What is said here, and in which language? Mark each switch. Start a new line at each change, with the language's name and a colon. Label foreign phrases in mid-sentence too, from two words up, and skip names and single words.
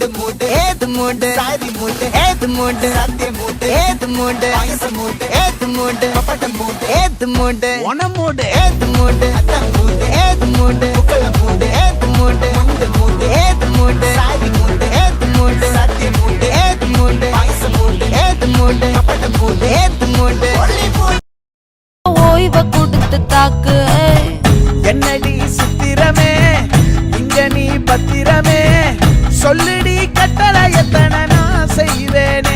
Malayalam: മൂട് ഏത് മൂട് സാരി മൂട് ഏത് മൂട് സദ്യ മൂട് ഏത് മൂട് പായസ മൂട് ഏത് മൂട് പപ്പടം മൂട് ഏത് മൂട് ഓണം മൂട് ഏത് മൂട് മൂട് ഏത് മൂട് പുക്കള മൂട് ഏത് മൂട് മുണ്ട് മൂട് ഏത് മൂട് സാരി മൂട് ഏത് മൂട് സദ്യ മൂട് ഏത് മൂട് പായസ മൂട് ഏത് മൂട് പപ്പടം മൂട് ഏത് മൂട്
Tamil: ஓய்வ கொடுத்து தாக்கு என்னடி சித்திரமே இங்க நீ பத்திரமே சொல்லுடி கட்டளை எத்தனை நான் செய்வேனே